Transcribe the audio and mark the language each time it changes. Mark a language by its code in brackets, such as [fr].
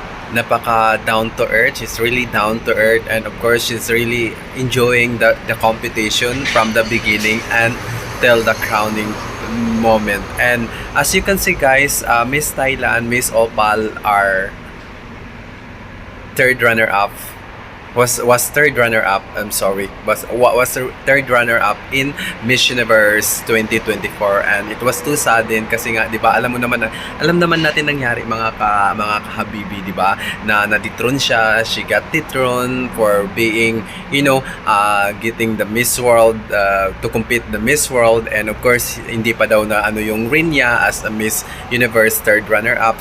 [en] Napaka down to earth. She's really down to earth, and of course she's really enjoying the competition from the beginning and till the crowning moment. And as you can see guys, Miss Thailand, Miss Opal are third runner up, was third runner up, I'm sorry, was the third runner up in Miss Universe 2024. And it was too sudden [tl] kasi nga 'di ba, alam naman natin nangyari mga kahabibi, 'di ba, na dethrone siya. [en] She got dethroned for being getting the Miss World, to compete the Miss World. And of course [tl] hindi pa daw na yung reign niya [en] as a Miss Universe third runner up.